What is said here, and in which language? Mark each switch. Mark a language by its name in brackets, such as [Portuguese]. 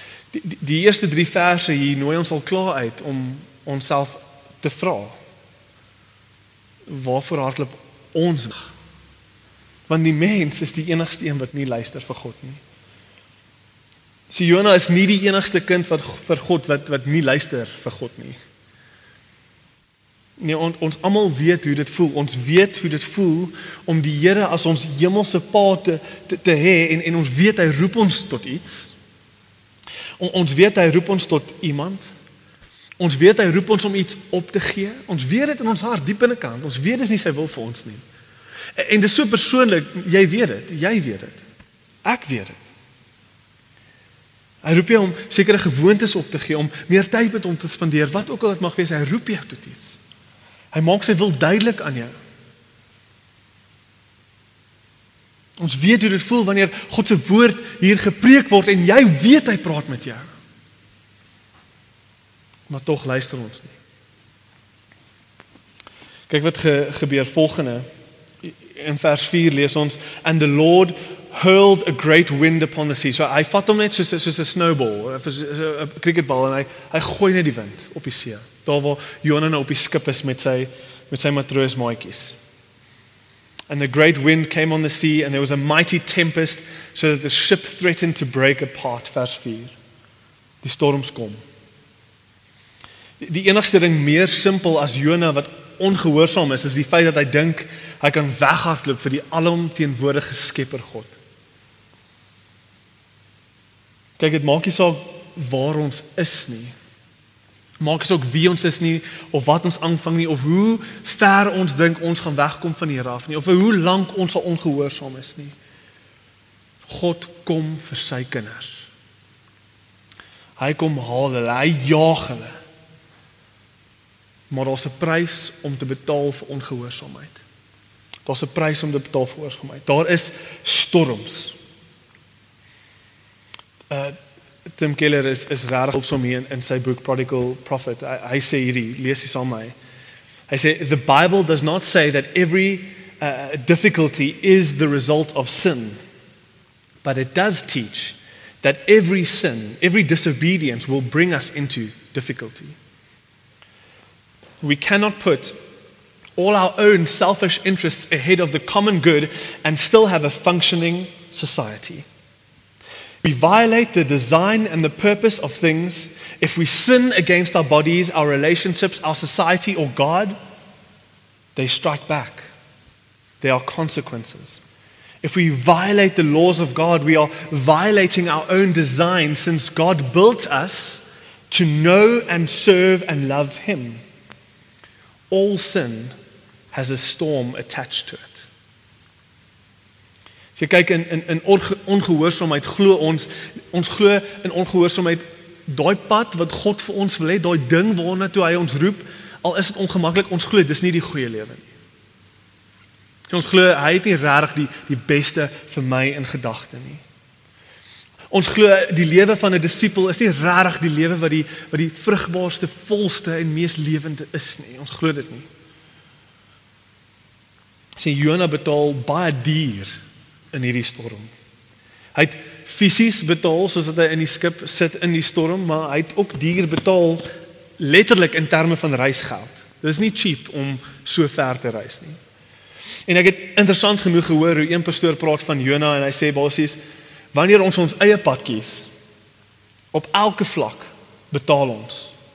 [Afrikaans] Die eerste 3 verse hier nooi ons al klaar uit om onsself te vra. Waarvoor hardloop ons? Want die mens is die enigste een wat nie luister vir God nie. So Jona is nie die enigste kind vir God wat nie luister vir God nie. Nee, ons almal weet hoe dit voel. Ons weet hoe dit voel om die Here as ons hemelse Pa te hê en ons weet hy roep ons tot iets. Ons weet hy roep ons tot iemand. Ons weet hy roep ons om iets op te gee. Ons weet dit in ons hart, diep binnekant. Ons weet dis nie sy wil vir ons nie. En dis so persoonlik, jy weet dit. Ek weet dit. Hy roep jou om sekere gewoontes op te gee, om meer tyd met hom te spandeer, wat ook al dit mag wees, hy roep jou tot iets. Hy maak sy wil duidelik aan jou. Ons weet hoe dit voel wanneer God se woord hier gepreek word en jy weet hy praat met jou. Maar tog luister ons nie. Kyk wat gebeur volgende. In vers 4 lees ons, [English] and the Lord hurled a great wind upon the sea. [Afrikaans] So hy vat hom net soos 'n snowball, 'n cricketbal, en hy gooi net die wind op die see. Daar waar Jona nou op die skip is met sy matroosmaatjies. [English] And the great wind came on the sea, and there was a mighty tempest, so that the ship threatened to break apart. [Afrikaans] Vers 4. Die storms kom. Die enigste ding meer simpel as Jona wat ongehoorsaam is die feit dat hy dink hy kan weghardloop vir die alomteenwoordige Skepper God. Kyk, dit maak nie saak waar ons is nie. Maak nie saak wie ons is nie, of wat ons aanvang nie, of hoe ver ons dink ons gaan wegkom van die Here af nie, of hoe lank ons al ongehoorsaam is nie. God kom vir sy kinders. Hy kom haal hulle, hy jaag hulle. Maar daar's 'n prys om te betaal vir ongehoorsaamheid. Daar's 'n prys om te betaal vir ongehoorsaamheid. Daar is storms. Tim Keller is regtig opsom hier in sy boek Prodigal Prophet. Hy sê hierdie, lees dit saam met my. Hy sê, [English] the Bible does not say that every difficulty is the result of sin, but it does teach that every sin, every disobedience will bring us into difficulty. We cannot put all our own selfish interests ahead of the common good and still have a functioning society. We violate the design and the purpose of things if we sin against our bodies, our relationships, our society, or God. They strike back. There are consequences. If we violate the laws of God, we are violating our own design, since God built us to know and serve and love Him. All sin has a storm attached to it. [Afrikaans] As jy kyk in ongehoorsaamheid, glo ons glo in ongehoorsaamheid, daai pad wat God vir ons wil hê, daai ding waarna toe hy ons roep, al is dit ongemaklik, ons glo dis nie die goeie lewe nie. Ons glo hy het nie regtig die beste vir my in gedagte nie. Ons glo die lewe van 'n disipel is nie regtig die lewe wat die vrugbaarste, volste en mees lewende is nie. Ons glo dit nie. Sê Jona betaal baie duur in hierdie storm. Hy het fisies betaal soos dat hy in die skip sit in die storm, maar hy het ook duur betaal letterlik in terme van reisgeld. Dit is nie cheap om so ver te reis nie. En ek het interessant genoeg gehoor hoe een pastoor praat van Jona en hy sê basies, wanneer ons eie pad kies, op elke vlak betaal ons